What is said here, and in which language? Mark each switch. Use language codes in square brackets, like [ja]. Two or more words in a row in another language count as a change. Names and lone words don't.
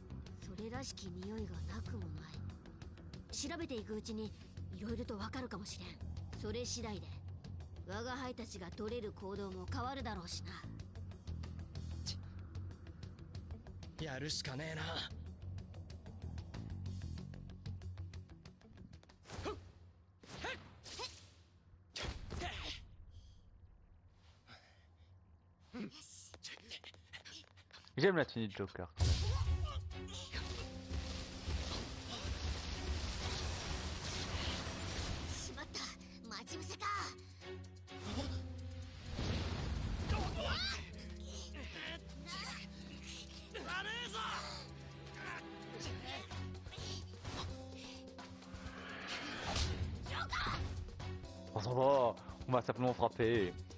[ja] それらしき匂いがなくもない。調べていくうちに色々とわかるかもしれん。それ次第で我が輩たちが取れる行動も変わるだろうしな。やるしかねえな。 [fr] J'aime la tenue de Joker. [ja] しまった、待ち伏せか。 [fr] On s'en va, on va simplement frapper.